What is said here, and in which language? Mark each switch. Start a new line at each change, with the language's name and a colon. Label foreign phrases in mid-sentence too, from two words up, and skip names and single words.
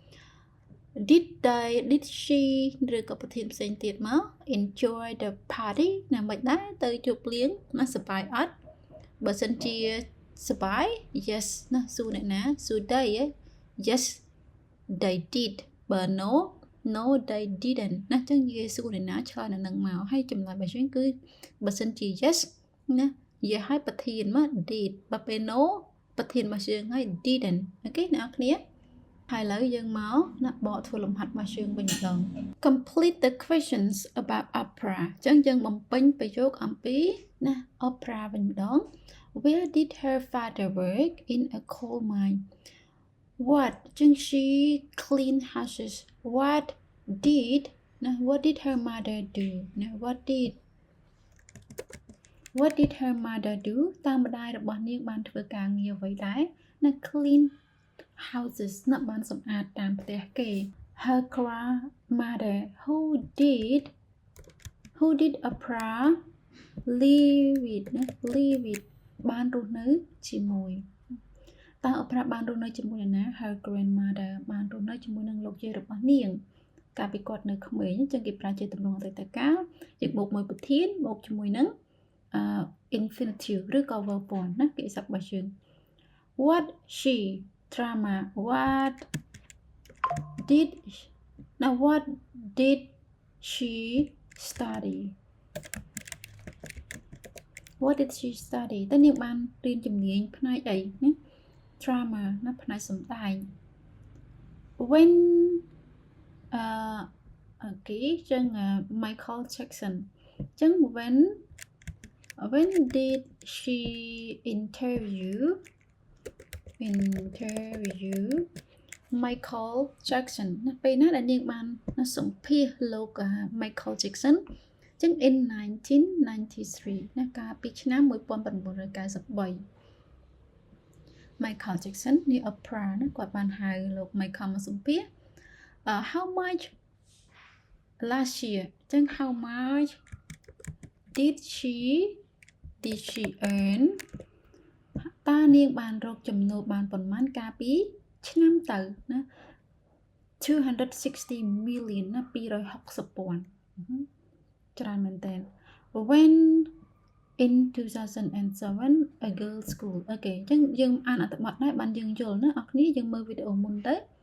English: did she
Khmer: ឬក៏ប្រធានផ្សេងទៀតមក
English: enjoy the party
Khmer: ណាមិនដែរទៅជួបលៀងណាសប្បាយអត់បើសិនជាសប្បាយ yes ណាសួរអ្នកណាសួរ they
English: yes they did
Khmer: បើ
English: no they didn't
Khmer: ណាចឹងនិយាយសួរអ្នកណាឆ្លើយនឹងមកហើយចម្លើយរបស់យើងគឺបើសិនជា yes ណា និយាយឲ្យប្រធានមក did បើពេល no ប្រធានរបស់យើងឲ្យ didn't អូខេអ្នកនរគ្នាហើយឥឡូវយើងមកណាបកធ្វើលំហាត់របស់យើងវិញម្ដង
English: complete the questions about opera
Khmer: ចឹងយើងបំពេញប្រយោគអំពីណា opera វិញម្ដង
English: where did her father work in a coal mine what
Khmer: ចឹង
English: she clean houses what did her mother do
Khmer: ណា what
English: did her mother do
Khmer: តើម្ដាយរបស់នាងបានធ្វើការងារអ្វីដែរណា
English: clean houses
Khmer: ណាបានសម្អាតតាម ផ្ទះគេ
English: her grandmother who did Oprah live with
Khmer: បានរស់នៅជាមួយតើ Oprah បានរ ស់នៅជាមួយនរណា
English: her grandmother
Khmer: បានរស់នៅជាមួយនឹងលោកយាយរបស់នាងកាលពីគាត់នៅក្មេងចឹងគេប្រើជាទម្រង់អតីតកាលយើងបូកមួយប្រធានបូកជាមួយនឹងinfinitive ឬក៏ verb 1ណាគេស័ព្ទរបស់យើង
English: what she drama what did she study
Khmer: តើនាងបានរៀនជំនាញផ្នែកអីណា drama ណាផ្នែកសម្ដែង when អូខេចឹង Michael Jackson ចឹង
English: when did she interview
Khmer: Michael Jackson ណាពេលណាដែលនាងបានសម្ភាសលោក Michael Jackson ចឹង in 1993ណាកាលពីឆ្នាំ1993 Michael Jackson នេះ Oprah ណាគាត់បានហៅលោក Michael មកសម្ភាស
English: how much last year
Khmer: ចឹង
English: how much did she
Khmer: earn តើនាងបានរកចំណូលបានប៉ុន្មានកាលពីឆ្នាំទៅណា260 million ណា260ពាន់ច្រើនមែនតើ
English: when in 2007 a girls school
Khmer: អូខេអញ្ចឹងយើងអានអត្ថបទដែរបានយើងយល់ណាអ្នកគ្នាយើងមើលវីដេអូមុនទៅ